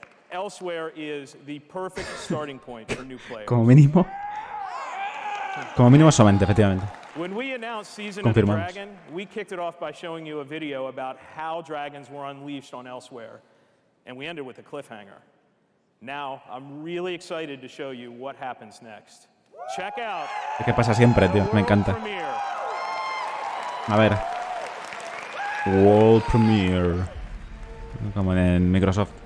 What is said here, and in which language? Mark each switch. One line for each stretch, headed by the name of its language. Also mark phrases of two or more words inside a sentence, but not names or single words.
English: Elsewhere is the perfect starting point for new players.
Spanish: Como mínimo. Como mínimo solamente, efectivamente.
English: When we announced Season of the
Spanish: Confirmamos.
English: Dragon, we kicked it off by showing you a video about how dragons were unleashed on Elsewhere, and we ended with a cliffhanger. Now, I'm really excited to show you what happens next. Check out.
Spanish: Es que pasa siempre, tío. Me encanta.
English: Premiere.
Spanish: A ver.
English: World Premiere.
Spanish: Como en Microsoft.